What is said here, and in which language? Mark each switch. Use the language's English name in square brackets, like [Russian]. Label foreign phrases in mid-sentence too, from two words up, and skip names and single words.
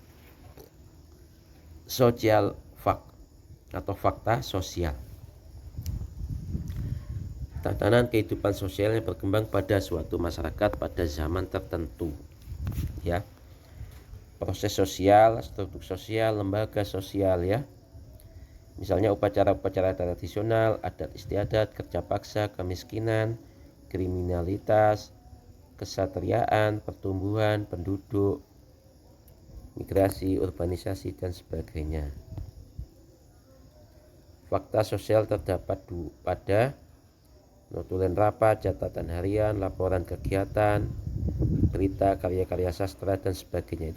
[English] Social fact [Indonesian] atau fakta sosial, tatanan kehidupan sosial yang berkembang pada suatu masyarakat pada zaman tertentu ya. Proses sosial, struktur sosial, lembaga sosial ya. Misalnya upacara-upacara tradisional, adat istiadat, kerja paksa, kemiskinan, kriminalitas, kesatriaan, pertumbuhan penduduk, migrasi, urbanisasi dan sebagainya. Fakta sosial terdapat pada notulen rapat, catatan harian, laporan kegiatan, berita, karya-karya sastra dan sebagainya.